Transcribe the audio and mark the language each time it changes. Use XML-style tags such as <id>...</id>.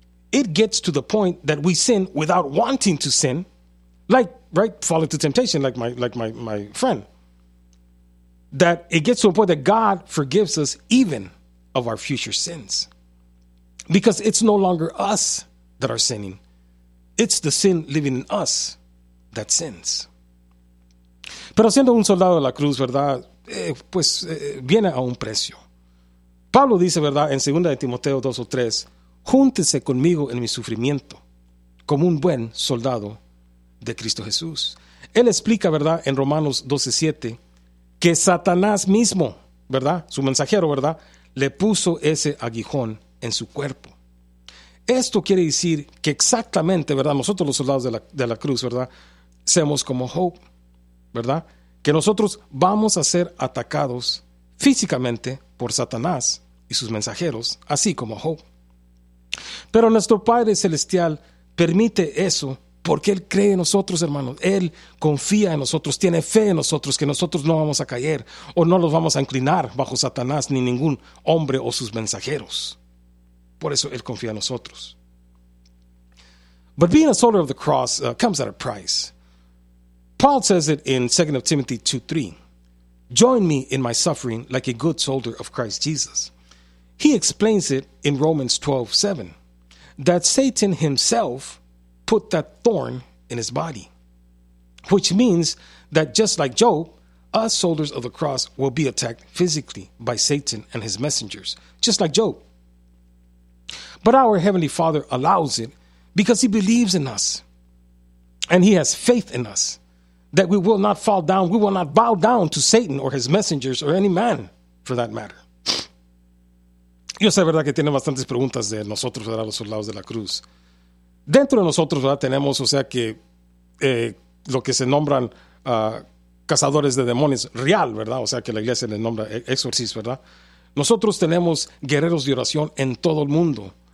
<en>It gets to the point that we sin without wanting to sin, like, right, fall into temptation, like my friend. That it gets to a point that God forgives us even of our future sins. Because it's no longer us that are sinning. It's the sin living in us that sins.</en> <es>Pero siendo un soldado de la cruz, ¿verdad? Viene a un precio. Pablo dice, ¿verdad? En 2 Timoteo 2:3, júntese conmigo en mi sufrimiento como un buen soldado de Cristo Jesús. Él explica, ¿verdad? En Romanos 12:7, que Satanás mismo, ¿verdad? Su mensajero, ¿verdad? Le puso ese aguijón en su cuerpo. Esto quiere decir que exactamente, ¿verdad? Nosotros los soldados de la cruz, ¿verdad? Seamos como Hope, ¿verdad? Que nosotros vamos a ser atacados físicamente por Satanás y sus mensajeros, así como Hope. Pero nuestro Padre Celestial permite eso porque Él cree en nosotros, hermanos. Él confía en nosotros, tiene fe en nosotros, que nosotros no vamos a caer o no los vamos a inclinar bajo Satanás ni ningún hombre o sus mensajeros. Por eso Él confía en nosotros.</es> <en>But being a soldier of the cross comes at a price. Paul says it in 2 Timothy 2:3. Join me in my suffering like a good soldier of Christ Jesus. He explains it in Romans 12:7, that Satan himself put that thorn in his body. Which means that just like Job, us soldiers of the cross will be attacked physically by Satan and his messengers, just like Job. But our Heavenly Father allows it because He believes in us and He has faith in us that we will not fall down, we will not bow down to Satan or his messengers or any man for that matter.</en> <es>Yo sé, verdad, que tiene bastantes preguntas de nosotros, ¿verdad? Los soldados de la cruz. Dentro de nosotros, ¿verdad? Tenemos, o sea, que lo que se nombran cazadores de demonios real, ¿verdad? O sea, que la iglesia le nombra exorcismo, ¿verdad? Nosotros tenemos guerreros de oración en todo el mundo.</es>